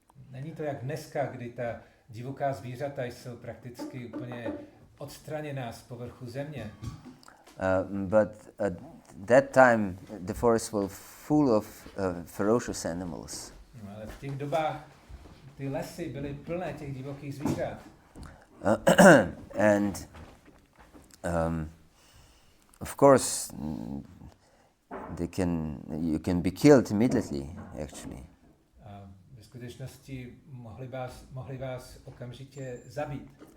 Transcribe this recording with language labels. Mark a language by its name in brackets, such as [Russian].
[Czech] Není to jak dneska, kdy ta divoká zvířata jsou prakticky úplně odstraněná z povrchu země. [English] But at that time the forests were full of ferocious animals. [Czech] No, ale v těch dobách ty lesy byly plné těch divokých zvířat. [English] And of course you can be killed immediately, actually. [Czech] A ve skutečnosti mohli vás okamžitě zabít.